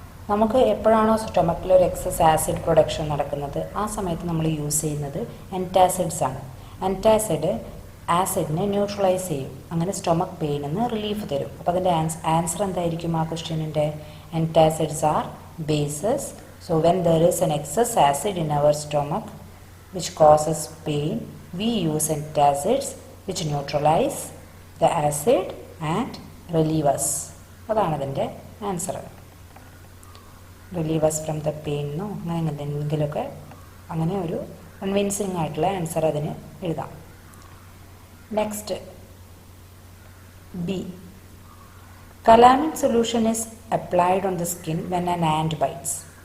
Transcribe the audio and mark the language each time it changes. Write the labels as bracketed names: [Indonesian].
[Malayalam] നമുക്ക് എപ്പോഴാണോ സ്റ്റൊമക്കിൽ ഒരു എക്സസ് ആസിഡ് പ്രൊഡക്ഷൻ നടക്കുന്നത് ആ സമയത്ത് നമ്മൾ യൂസ് ചെയ്യുന്നത് ആൻറ്റാസിഡ്സ് ആണ്. ആൻറ്റാസിഡ് ആസിഡിനെ ന്യൂട്രലൈസ് ചെയ്യും, അങ്ങനെ സ്റ്റൊമക്ക് പെയിനിന്ന് റിലീഫ് തരും. അപ്പോൾ അതിൻ്റെ ആൻസർ എന്തായിരിക്കും ആ ക്വസ്റ്റ്യനിൻ്റെ? [English] Antacids are bases. So when there is an excess acid in our stomach which causes pain, we use antacids which neutralize the acid and relieve us. [Malayalam] അതാണ് അതിൻ്റെ answer. [English] relieve us from the pain [Malayalam] എന്നോ അങ്ങനെ എന്തെങ്കിലുമൊക്കെ, അങ്ങനെ ഒരു convincing ആയിട്ടുള്ള answer അതിന് എഴുതാം. [English] Next B, calamine solution is applied on the skin when an ant bites.